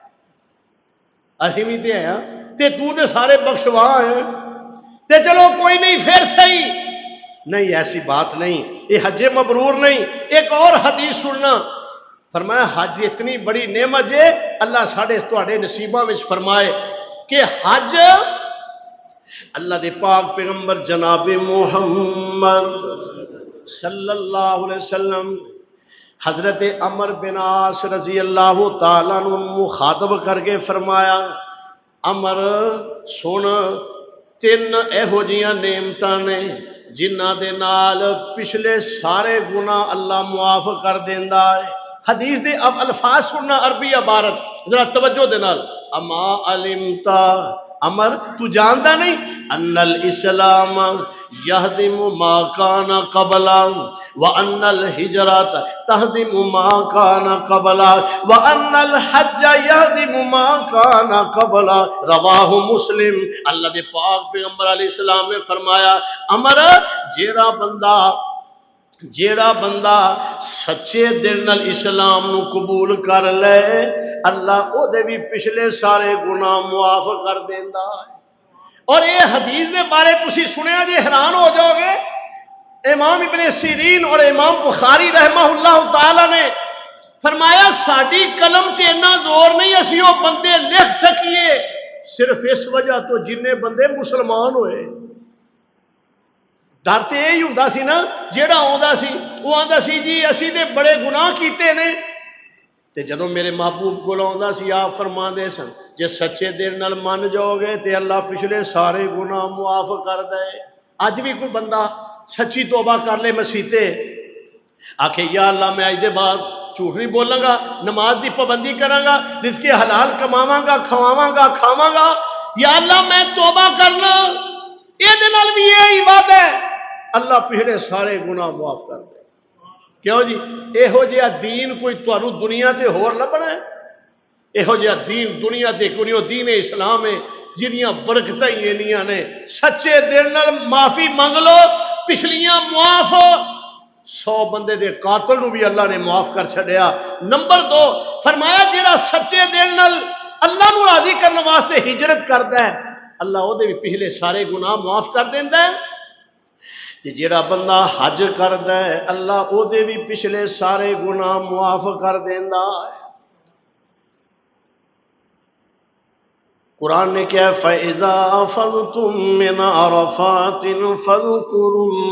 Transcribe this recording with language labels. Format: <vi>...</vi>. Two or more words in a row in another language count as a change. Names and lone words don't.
<pa>اسی بھی تے ہیں تے تو تے سارے بخشوا ہیں تے چلو کوئی نہیں پھر صحیح نہیں ایسی بات نہیں</pa> <ur>یہ حج مبرور نہیں ایک اور حدیث سننا فرمایا حج اتنی بڑی نعمت ہے، اللہ</ur> <pa>ساڈے تواڈے نصیباں وچ فرمائے کہ حج اللہ دے پاک پیغمبر جناب محمد</pa> <ar>صلی اللہ علیہ وسلم</ar> <pa>حضرت عمر بن عاص</pa> <ar>رضی اللہ تعالیٰ عنہ</ar> <pa>مخاطب کر کے فرمایا، عمر سن، تین ایہو جیاں نعمتاں نے جنہاں دے نال پچھلے سارے گناہ اللہ معاف کر دیندا ہے۔ حدیث دے اب الفاظ سننا، عربی عبارت ذرا توجہ دے نال۔</pa> <ar>اما علمتا،</ar> <pa>عمر تو جاندا نہیں،</pa> <ar>ان الاسلام یہدم ما کان قبلا وان الہجرات تہدم ما کان قبلا وان الحج یہدم ما کان قبلا، رواہ مسلم۔</ar> <pa>اللہ دے پاک پیغمبر</pa> <ar>علیہ السلام</ar> <pa>نے فرمایا، عمر جیڑا بندہ سچے دل نال اسلام نو قبول کر لے، اللہ او دے بھی پچھلے سارے گناہ معاف کر دیندا ہے۔ اور یہ حدیث دے بارے تسی سنیا جی حیران ہو جاؤ گے، امام ابن سیرین اور امام بخاری</pa> <ar>رحمہ اللہ تعالی</ar> <pa>نے فرمایا ساڈی قلم چ اتنا زور نہیں اسی وہ بندے لکھ سکیے، صرف اس وجہ تو جننے بندے مسلمان ہوئے۔ ڈر تو یہی ہوں سی نا، جیڑا آندا سی وہ آندا سی جی اسی تے بڑے گناہ کیتے نے، تے جدوں میرے محبوب کو آندا سی آپ فرماندے سن جے سچے دل نال من جاؤ گے تے اللہ پچھلے سارے گناہ معاف کر دے۔ اج بھی کوئی بندہ سچی توبہ کر لے مسیتے، آکھے</pa> <ar>یا اللہ</ar> <pa>میں اج دے بعد جھوٹ نہیں بولاں گا، نماز دی پابندی کراں گا، رزق حلال کماواں گا، کھواواں گا، کھاواں گا،</pa> <ar>یا اللہ</ar> <pa>میں توبہ کرنا، یہ دے نال بھی یہی وعدہ ہے اللہ پچھلے سارے گناہ معاف کر دے۔ کیوں جی یہو جہا دین کوئی تانوں دنیا تے ہور لبنا ہے؟ یہو جہا دین دنیا تے کوئی دین اسلام ہے جنیاں برکتاں ہی اینیاں نے۔ سچے دل نال معافی منگ لو، پچھلیاں معاف ہو۔ 100 بندے دے قاتل نو بھی اللہ نے معاف کر چھڈیا۔ نمبر 2 فرمایا جڑا سچے دل نال اللہ نو راضی کرنے واسطے ہجرت کردا ہے، اللہ او دے بھی پچھلے سارے گناہ معاف کر دیندا ہے۔ تے جڑا بندہ حج کردا ہے اللہ او دے بھی پچھلے سارے گناہ معاف کر دیندا ہے۔ قرآن نے کیا</pa> <ar>فَإِذَا أَفَضْتُم مِّنْ عَرَفَاتٍ فَاذْكُرُوا</ar>